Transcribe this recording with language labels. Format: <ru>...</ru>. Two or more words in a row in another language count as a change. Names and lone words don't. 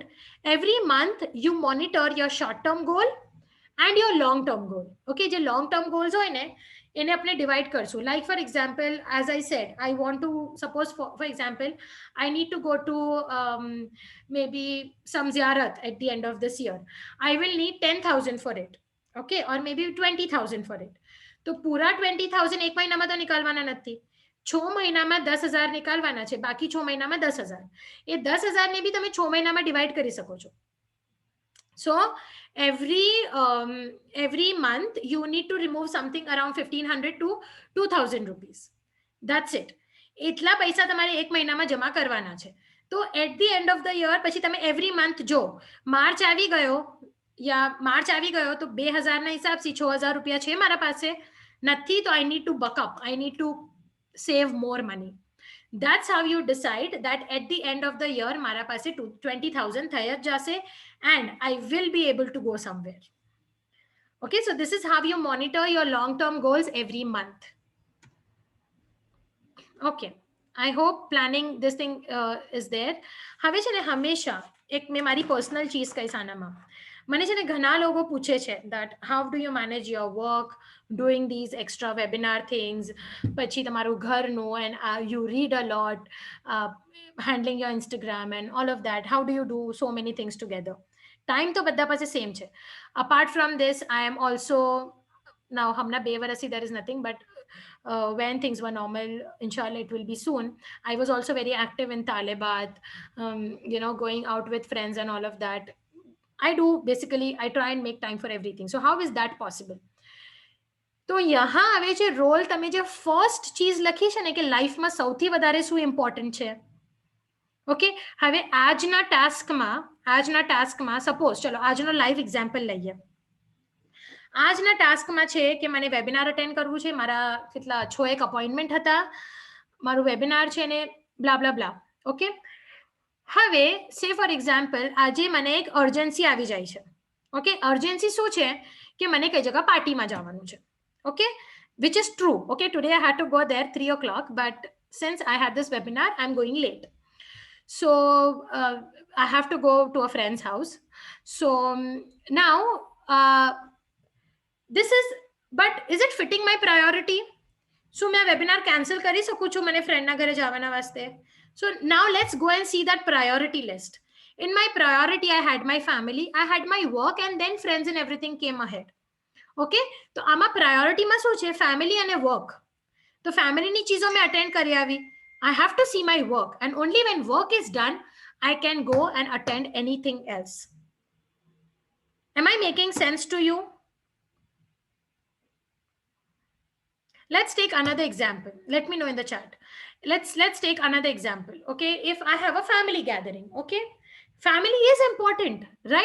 <en>Every month you monitor your short term goal and your long term goal.</en> <gu>Okay, જે</gu> <en>long term goals</en> <gu>હોય ને એને આપણે ડિવાઈડ કરશું.</gu> <en>Like for example, as I said, I want to, suppose for example, I need to go to maybe some ziyarat at the end of this year. I will need 10,000 for it. Okay, or maybe 20,000 for it.</en> <gu>તો પૂરા 20,000 એક મહિનામાં તો નિકાલવાના નથી. 6 મહિનામાં 10,000 નિકાલવાના છે, બાકી 6 મહિનામાં 10,000. એ 10,000 ને બી તમે 6 મહિનામાં ડિવાઈડ કરી શકો છો.</gu> <en>So every month you need to remove something around 1,500 to 2,000 rupees. That's it.</en> <gu>એટલા પૈસા તમારે એક મહિનામાં જમા કરવાના છે. તો</gu> <en>at the end of the year</en> <gu>પછી તમે</gu> <en>every month</en> <gu>જો માર્ચ આવી ગયો યા માર્ચ આવી ગયો તો 2,000 ના હિસાબથી 6,000 રૂપિયા છે મારા પાસે નથી, તો</gu> <en>I need to buck up, I need to save more money. That's how you decide that at the end of the year</en> <gu>મારા પાસે 20,000 થઈ જ જશે</gu> <en>and I will be able to go somewhere. Okay, so this is how you monitor your long term goals every month. Okay, I hope planning this thing is there.</en> <gu>હવે છે ને હંમેશા એક મેં મારી પર્સનલ ચીઝ કહીશ આનામાં. મને છે ને ઘણા લોકો પૂછે છે</gu> <en>that how do you manage your work doing these extra webinar things,</en> <gu>પછી તમારું ઘરનું,</gu> <en>and you read a lot, handling your Instagram and all of that. How do you do so many things together?</en> <gu>Time તો બધા પાસે સેમ છે.</gu> <en>Apart from this, I am also now</en> <gu>હમણાં 2 વર્ષથી</gu> <en>there is nothing, but when things were normal, inshallah it will be soon, I was also very active in Talibat, going out with friends and all of that. I try and make time for everything. So how is that possible?</en> <gu>તો यहाँ આવે છે રોલ. તમે જે ફર્સ્ટ ચીઝ લખી છે ને કે લાઈફમાં સૌથી વધારે શું ઇમ્પોર્ટન્ટ છે. ઓકે, હવે આજના ટાસ્કમાં સપોઝ ચલો આજનો</gu> <en>live example</en> <gu>લઈએ. આજના ટાસ્કમાં છે કે મને</gu> <en>webinar attend</en> <gu>કરવું છે, મારા કેટલા 6 એક અપોઇન્ટમેન્ટ હતા, મારું વેબિનાર છે ને</gu> <en>blah blah blah.</en> <gu>ઓકે, હવે</gu> <en>say for example</en> <gu>આજે મને એક અર્જન્સી આવી જાય છે. ઓકે, અર્જન્સી શું છે કે મને કઈ જગ્યા પાર્ટીમાં જવાનું છે. ઓકે,</gu> <en>which is true. Okay, today I had to go there 3 o'clock, but since I had this webinar, I'm going late. So I have to go to a friend's house. So now this is, but is it fitting my priority?</en> <gu>So मैं</gu> <en>webinar cancel</en> <gu>કરી શકું છું મને friend ના ઘરે જવાના વાસ્તે?</gu> <en>So now let's go and see that priority list. In my priority, I had my family, I had my work, and then friends and everything came ahead.</en> <gu>Okay, તો આમાં પ્રાયોરિટીમાં શું છે? ફેમિલી અને વર્ક. તો ફેમિલીની ચીજો મેં અટેન્ડ કરી આવી.</gu> <en>I have to see my work, and only when work is done, I can go and attend anything else. Am I making sense to you? Let's take another example. Let me know in the chat. Let's take another example. Okay, if I have a family gathering, okay, family is important, right?</en>